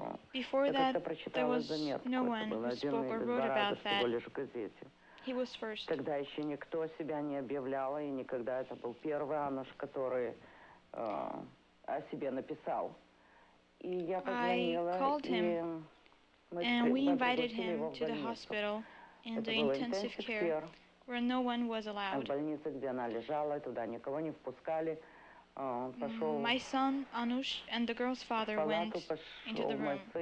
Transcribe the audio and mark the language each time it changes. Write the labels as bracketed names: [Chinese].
[English] Before that, there was no one who spoke or wrote about that. He was first. [Russian] Тогда еще никто себя не объявлял, и никогда это был первый Ануш, который о себе написал. И я позвонила, [English] I called him, and we invited him to the hospital in the intensive care, where no one was allowed. [Russian] В больнице, где она лежала, туда никого не впускали. [English] My son, Anush, and the girl's father went into the room.